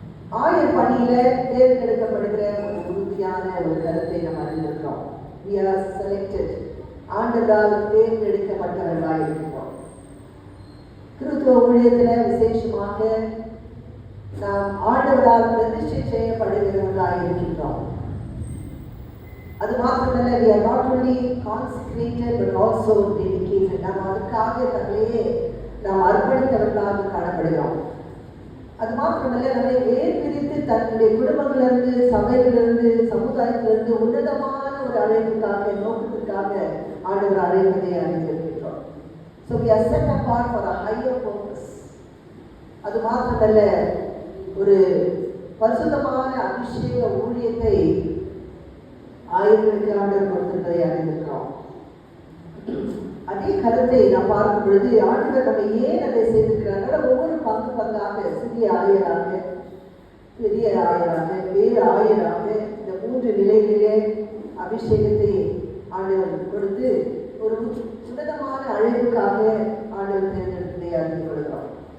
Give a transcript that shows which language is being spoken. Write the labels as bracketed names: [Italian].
[Tamil] ஆயர் பணியில தேர்ந்தெடுக்கப்படுகிற ஒரு உறுதியான ஒரு கருத்தை நாம் அறிந்திருக்கிறோம். [English] We are selected. [Tamil] ஆண்டவரால் தேர்ந்தெடுக்கப்பட்டவர்களாக இருக்கிறோம். கிறிஸ்துவ ஊழியத்தில் விசேஷமாக நாம் ஆண்டவரால் பிரதிஷ்டை செய்யப்படுகிறவர்களாக இருக்கின்றோம். அது மாத்திரமல்ல, [English] we are not only consecrated but also dedicated. [Tamil] நாம் அதுக்காக தங்களையே நாம் அர்ப்பணித்தவர்களாக காணப்படுகிறோம். அது மாத்திரமல்ல, நம்மை வேர் பிரித்து தன்னுடைய குடும்பங்களிலிருந்து, சபைகளிலிருந்து, சமுதாயத்திலிருந்து உன்னதமான ஒரு அழைப்புக்காக, நோக்கத்திற்காக ஆண்டவர் அழைப்பதை அறிந்திருக்கிறோம். [English] So we are set apart for a higher purpose. [Tamil] அது மாத்திரமல்ல, ஒரு பரிசுத்தமான அபிஷேக ஊழியத்தை ஆயிரங்களுக்கு ஆண்டவர் கொடுத்திருப்பதை அறிந்திருக்கிறோம். அதே கருத்தை நாம் பார்க்கும் பொழுது ஆண்டவர் நம்ம ஏன் அதை செய்திருக்கிறார்கள்? ஒவ்வொரு பங்காக சிறிய ஆயராக, பெரிய ஆயராக, வேறு ஆயராக இந்த 3 நிலைகளிலே அபிஷேகத்தை ஆண்டவர் கொடுத்து ஒரு உன்னதமான அழைப்புக்காக ஆண்டவர் தேர்ந்தெடுப்பதை அறிந்து கொள்கிறோம்.